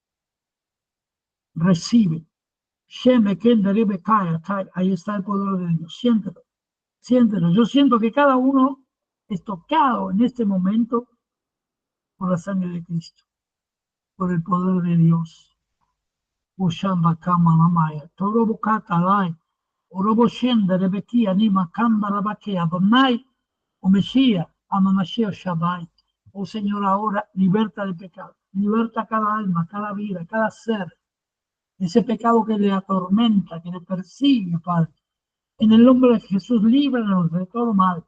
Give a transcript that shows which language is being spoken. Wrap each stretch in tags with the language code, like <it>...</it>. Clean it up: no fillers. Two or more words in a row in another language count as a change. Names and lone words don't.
<es>Recibe. Ahí está el poder de Dios. Siéntelo. Siéntelo. Yo siento que cada uno es tocado en este momento por la sangre de Cristo, por el poder de Dios. Ushamba kama mamaya. Torobo katalai. Orobo shenda rebeki anima kamba rabake Adonai o Mesías Amamashia Shabbat. Oh Señor, ahora liberta del pecado. Liberta cada alma, cada vida, cada ser. Ese pecado que le atormenta, que le persigue, Padre. En el nombre de Jesús, líbranos de todo mal.</es>